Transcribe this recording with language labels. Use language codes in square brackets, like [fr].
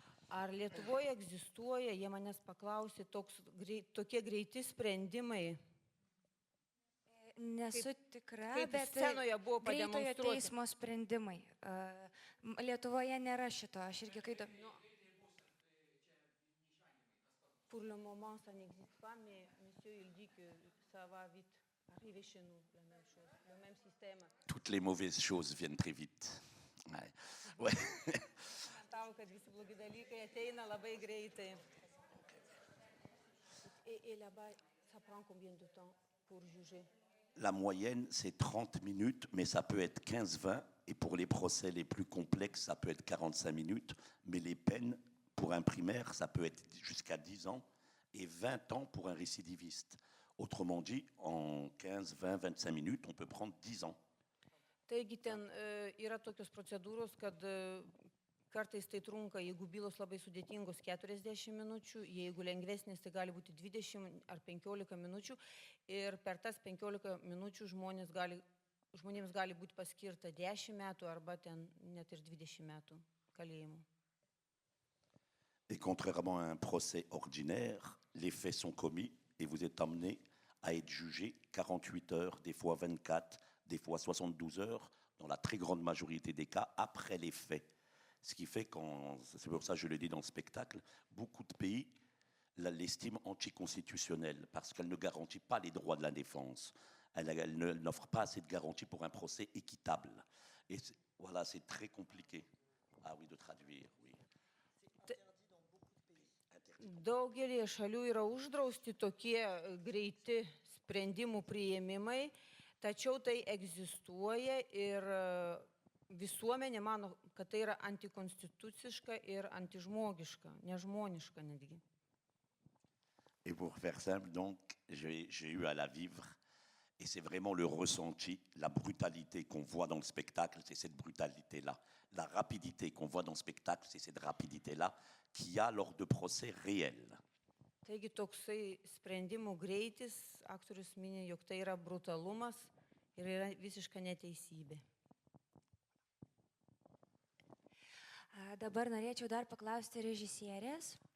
[lt] Ar Lietuvoje egzistuoja, jie manęs paklausė, tokie greiti sprendimai, Nesu tikra, kaip bet scenoje buvo greitojo pademonstruoti. teismo sprendimai. Lietuvoje nėra šito, aš irgi kai... [fr] Pour le moment, ça n'existe pas, mais monsieur, il dit que ça va vite arriver chez nous, la même chose, le même système. Toutes les mauvaises choses viennent très vite. Ouais. Ouais. [lt] Matau, kad visi blogi dalykai ateina labai greitai. [fr] Et là-bas, ça prend combien de temps pour juger? La moyenne, c'est 30 minutes, mais ça peut être 15-20. Et pour les procès les plus complexes, ça peut être 45 minutes. Mais les peines, pour un primaire, ça peut être jusqu'à 10 ans et 20 ans pour un récidiviste. Autrement dit, en 15, 20, 25 minutes, on peut prendre 10 ans. [lt] Taigi ten yra tokios procedūros, kad kartais tai trunka, jeigu bylos labai sudėtingos, 40 minučių, jeigu lengvesnės, tai gali būti 20 ar 15 minučių. Ir per tas 15 minučių žmonėms gali būti paskirta 10 metų arba ten net ir 20 metų kalėjimo. [fr] Et contrairement à un procès ordinaire, les faits sont commis et vous êtes amené à être jugé 48 heures, des fois 24, des fois 72 heures, dans la très grande majorité des cas, après les faits. Ce qui fait, c'est pour ça que je le dis dans le spectacle, beaucoup de pays l'estiment anticonstitutionnelle parce qu'elle ne garantit pas les droits de la défense. Elle n'offre pas assez de garanties pour un procès équitable. Et voilà, c'est très compliqué. Ah oui, de traduire, oui. [lt] Daugelį šalių yra uždrausti tokie greiti sprendimų priėmimai, tačiau tai egzistuoja ir visuomenė mano, kad tai yra antikonstituciška ir antižmogiška, nežmoniška netgi. [fr] Et pour faire simple, donc, j'ai eu à la vivre. Et c'est vraiment le ressenti, la brutalité qu'on voit dans le spectacle, c'est cette brutalité-là. La rapidité qu'on voit dans le spectacle, c'est cette rapidité-là qu'il y a lors de procès réels. [lt] Taigi toksai sprendimų greitis, aktorius minė, jog tai yra brutalumas ir yra visiška neteisybė. Dabar norėčiau dar paklausti režisierės.